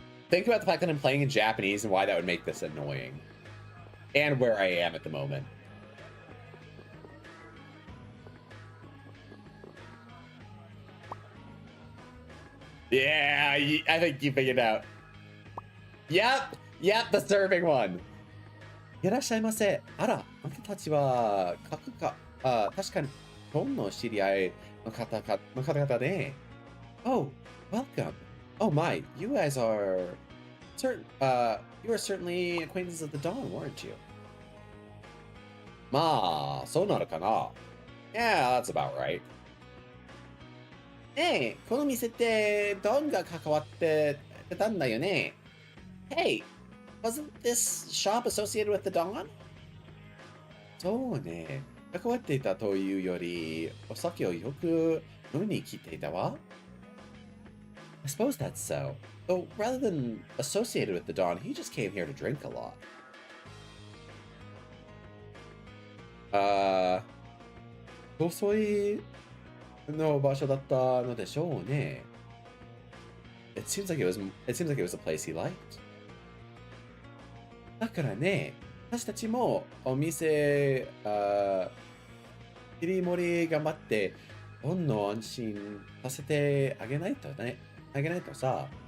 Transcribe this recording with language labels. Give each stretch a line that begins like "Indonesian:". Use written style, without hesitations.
English: Think about the fact that I'm playing in Japanese and why that would make this annoying. And where I am at the moment. Yeah, I think you figured it out. Yep, the serving one.
Japanese: いらっしゃいませ。あら、あなたたちは、確かに、どんな知り合いの方々ね。
English: Oh, welcome. Oh my, you guys are you are certainly acquaintances of the Dawn, weren't you?
Japanese: まあ、そうなるかな。
English: Yeah, that's about right.
Japanese: ねえ、この店ってドンが関わってたんだよね。
English: Hey, wasn't this shop associated with the Dawn?
Japanese: そうね。関わっていたというより、お酒をよく飲みに来ていたわ。
English: I suppose that's so. Though rather than associated with the Dawn, he just came here to drink a lot.
Japanese: 遅いの場所だったのでしょうね。
English: It seems like it was a place he liked.
Japanese: だからね、私たちもお店、切り盛り頑張って、どんどん安心させてあげないとさ。